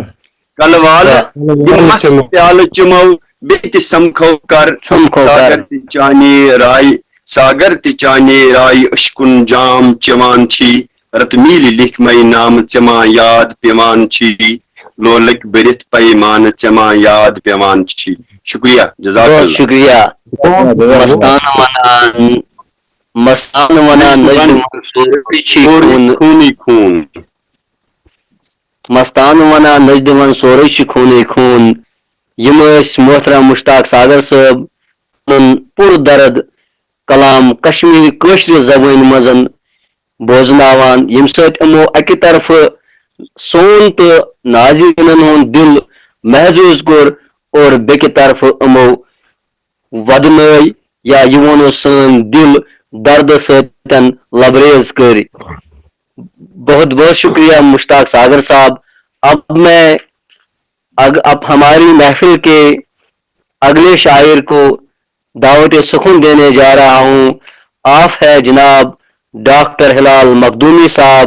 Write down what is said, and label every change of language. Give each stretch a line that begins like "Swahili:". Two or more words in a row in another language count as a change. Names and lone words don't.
Kashmiri: کلوال دمس پیال چمو بیت سمکھو کر ساگر تی چانے رائے اشکن جام چوان چھی رت میل لکھ مئی نام ژما یاد پیوان چھی لولک برت پیمان ژما یاد پیوان چھی.
Urdu: شکریہ،
Arabic: جزاک
Urdu: بہت
Arabic: اللہ.
Kashmiri: شکریہ. مستان ونان نجم خونی خون مستان ونان نجدون سورے چھ خونے خون. یم محترم مشتاق ساگر صٲب پور درد کلام کشمیری کٲشرِ زبٲنۍ منٛز بوزناوان ییٚمہِ سۭتۍ یِمو اکہِ طرفہٕ سون تہٕ ناظریٖنن ہُنٛد دل محظوٗظ کوٚر اور بیٚکہِ طرفہٕ یِمو ودنٲے یا یہِ وَنو سٲنۍ دل درد سۭتۍ لبریز کٔرۍ.
Urdu: بہت بہت شکریہ مشتاق ساگر صاحب. اب ہماری محفل کے اگلے شاعر کو دعوت سخن دینے جا رہا ہوں. آپ ہے جناب ڈاکٹر ہلال مخدومی صاحب.